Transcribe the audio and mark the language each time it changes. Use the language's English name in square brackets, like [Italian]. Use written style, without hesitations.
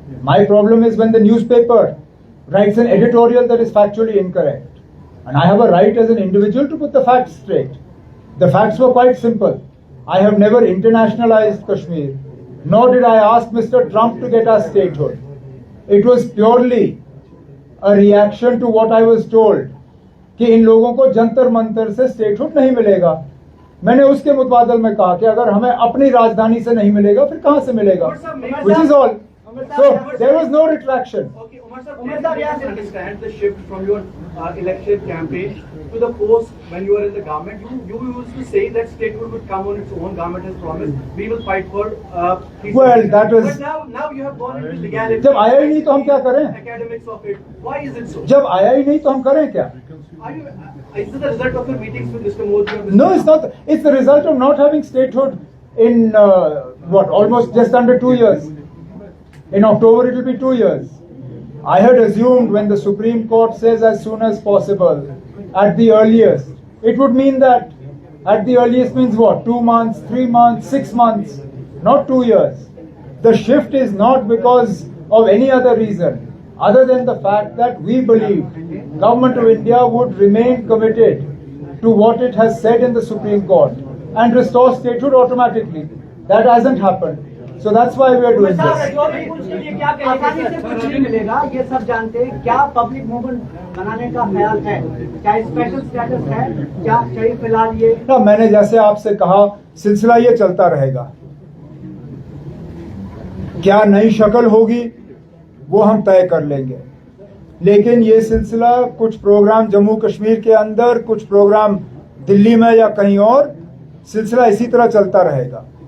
[English] My problem is when the newspaper writes an editorial that is factually incorrect. And I have a right as an individual to put the facts straight. The facts were quite simple. I have never internationalized Kashmir, nor did I ask Mr. Trump to get us statehood. It was purely a reaction to what I was told [Hindi] कि इन लोगों को जंतर मंतर से statehood नहीं मिलेगा। मैंने उसके मुतबादल में कहा कि अगर हमें अपनी राजधानी से नहीं मिलेगा फिर कहाँ से मिलेगा? [English] Which is all. So there was no retraction. Okay, Umar sir, yes, understand the shift from your election campaign to the post when you were in the government. You used to say that statehood would come on its own. Government has promised we will fight for. Well, that was. But now you have gone into legality. [Hindi] जब आया ही नहीं तो हम क्या करें? [English] Academics of it. Why is it so? [Hindi] जब आया ही नहीं तो हम करें क्या? [English] Is this the result of your meetings with Mr. Modi? Or Mr. No, it's not. It's the result of not having statehood in almost just under 2 years. In October, it will be 2 years. I had assumed when the Supreme Court says as soon as possible, at the earliest, it would mean that at the earliest means what? 2 months, 3 months, 6 months, not 2 years. The shift is not because of any other reason other than the fact that we believe Government of India would remain committed to what it has said in the Supreme Court and restore statehood automatically. That hasn't happened. So that's why we are doing this. [Hindi] आसानी से कुछ नहीं मिलेगा, ये सब जानते हैं। क्या पब्लिक मूवमेंट बनाने का ख्याल है? क्या स्पेशल स्टेटस है? क्या चाहिए फिलहाल ये? ना, मैंने जैसे आपसे कहा सिलसिला ये चलता रहेगा। क्या नई शक्ल होगी वो हम तय कर लेंगे, लेकिन ये सिलसिला कुछ प्रोग्राम जम्मू कश्मीर के अंदर, कुछ प्रोग्राम दिल्ली में या कहीं और, सिलसिला इसी तरह चलता रहेगा।